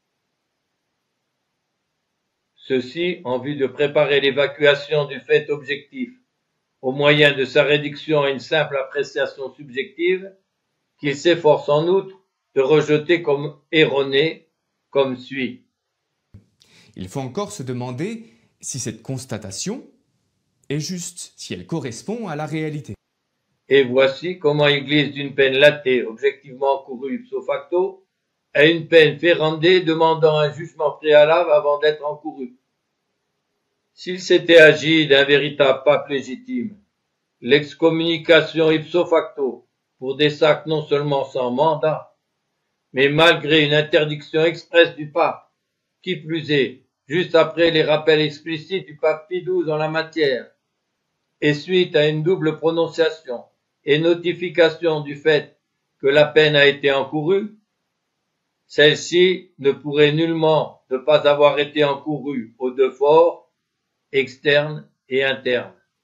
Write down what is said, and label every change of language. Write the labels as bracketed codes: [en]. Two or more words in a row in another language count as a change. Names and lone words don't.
[fr] Ceci en vue de préparer l'évacuation du fait objectif au moyen de sa réduction à une simple appréciation subjective qu'il s'efforce en outre de rejeter comme erronée, comme suit. Il faut encore se demander si cette constatation est juste, si elle correspond à la réalité. Et voici comment il glisse d'une peine latée, objectivement encourue [la] ipso facto, [fr] à une peine ferendée demandant un jugement préalable avant d'être encourue. S'il s'était agi d'un véritable pape légitime, l'excommunication [la] ipso facto [fr] pour des actes non seulement sans mandat, mais malgré une interdiction expresse du pape, qui plus est, juste après les rappels explicites du pape Pie XII en la matière, et suite à une double prononciation et notification du fait que la peine a été encourue, celle-ci ne pourrait nullement ne pas avoir été encourue aux deux forts, externes et internes.